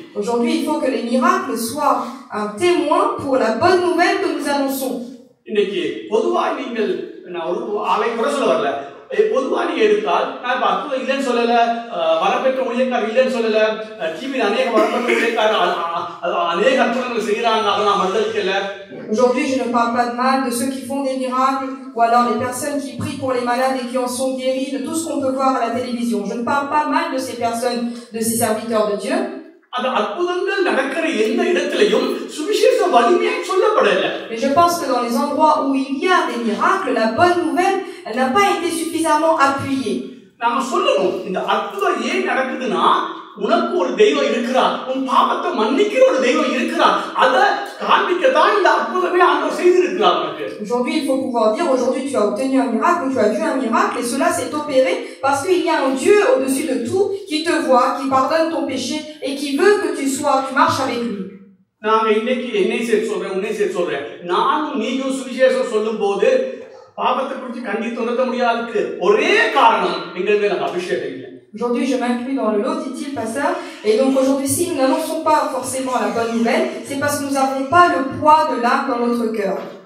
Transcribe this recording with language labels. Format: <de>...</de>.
<fr>Aujourd'hui, il faut que les miracles soient un témoin pour la bonne nouvelle que nous annonçons.</fr> <ta>இன்னைக்கு பொதுவாக நீங்கள் நான் ஒரு ஆளை குறை சொல்ல வரல. பொதுவாக நீங்க எடுத்தால் நான் இப்ப அற்புதம் இல்லைன்னு சொல்லல, வரப்பெற்ற ஊழியக்காரர் இல்லைன்னு சொல்லல, டிவியில் அநேக வரப்பெற்ற ஊழியக்காரர் அநேக அற்புதங்கள் செய்யறாங்க, அதை நான் மறுதலிக்கல.</ta> <fr>Aujourd'hui, je ne parle pas de mal de ceux qui font des miracles ou alors les personnes qui prient pour les malades et qui en sont guéris, de tout ce qu'on peut voir à la télévision. Je ne parle pas mal de ces personnes, de ces serviteurs de Dieu.</fr> <ta>அந்த அற்புதங்கள் நடக்கிற எந்த இடத்திலையும் சுவிசேஷ வலிமையை சொல்லப்படல.</ta> <fr>Mais je pense que dans les endroits où il y a des miracles, la bonne nouvelle n'a pas été suffisamment appuyée.</fr> <ta>நாம சொல்லணும், இந்த அற்புதம் ஏன் நடக்குதுன்னா உனக்கு ஒரு தெய்வம் இருக்கிறார், உன் பாவத்தை மன்னிக்கிற ஒரு தெய்வம் இருக்கிறார், அதை காண்பிக்கத்தான் இந்த அற்புதமே ஆண்டவர் செய்திருக்கிறார் உனக்கு.</ta> <fr>Aujourd'hui, il faut pouvoir dire, aujourd'hui tu as obtenu un miracle ou tu as vu un miracle et cela s'est opéré parce qu'il y a un Dieu au-dessus de tout qui te voit, qui pardonne ton péché et qui veut que tu marches avec lui.</fr> <ta>நாங்க இன்னைக்கு என்னை சேர்த்து சொல்றேன், உன்னை சேர்த்து சொல்றேன், நானும் நீயும் சுவிசேஷம் சொல்லும் போது பாவத்தை குறித்து கண்டித்து உணர்த்த முடியாதுக்கு ஒரே காரணம் எங்கள் மேல் அந்த அபிஷேகம் இல்லை.</ta> <fr>Aujourd'hui, je m'inclus dans le lot, dit-il, pasteur. Et donc aujourd'hui, si nous n'annonçons pas forcément la bonne nouvelle, c'est parce que nous n'avons pas le poids de l'âme dans notre cœur.</fr>